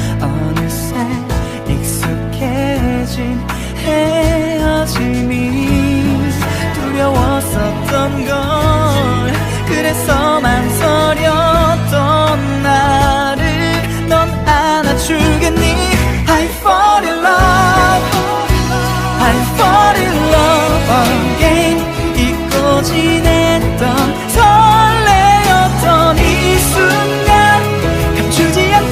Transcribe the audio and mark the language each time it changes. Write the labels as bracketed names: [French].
[Korean] 어느새 익숙해진 헤어짐이 두려웠었던 걸. 그래서 망설였던 나를 넌 안아주겠니. [English] I fall in love, I fall in love again. [Korean] 잊고 지냈던 설레었던 이 순간 감추지